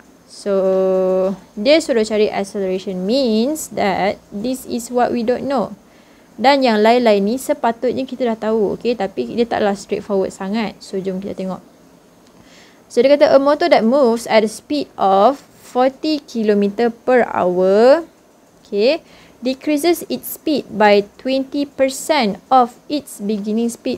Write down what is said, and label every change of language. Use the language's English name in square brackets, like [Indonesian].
[Malay] So dia suruh cari [English] acceleration means that this is what we don't know. [Malay] Dan yang lain-lain ni sepatutnya kita dah tahu. Okay, tapi dia taklah straightforward sangat. So jom kita tengok. So dia kata [English] a motor that moves at a speed of 40 km per hour, okay, decreases its speed by 20% of its beginning speed.